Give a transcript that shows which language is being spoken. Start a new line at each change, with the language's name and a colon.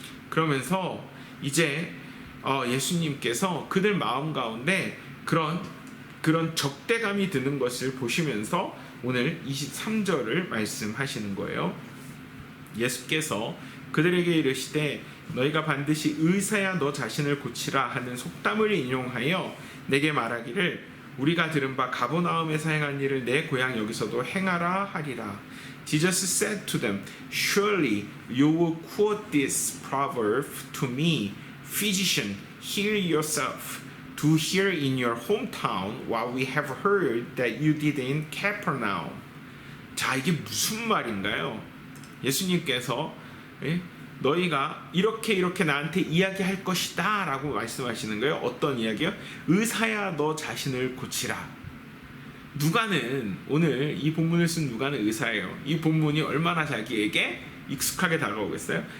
Korean: 그러면서 이제 예수님께서 그들 마음 가운데 그런 적대감이 드는 것을 보시면서 오늘 23절을 말씀하시는 거예요. 예수께서 그들에게 이르시되 너희가 반드시 의사야 너 자신을 고치라 하는 속담을 인용하여 내게 말하기를 우리가 들은 바 가버나움에서 행한 일을 내 고향 여기서도 행하라 하리라.
English: Jesus said to them, Surely you will quote this proverb to me, Physician, heal yourself. Do here in your hometown what we have heard that you did in Capernaum.
Korean: 자, 이게 무슨 말인가요? 예수님께서 너희가 이렇게 나한테 이야기할 것이다 라고 말씀하시는 거예요. 어떤 이야기요? 의사야 너 자신을 고치라. 누가는 오늘 이 본문을 쓴 누가는 의사예요. 이 본문이 얼마나 자기에게 익숙하게 다가오겠어요?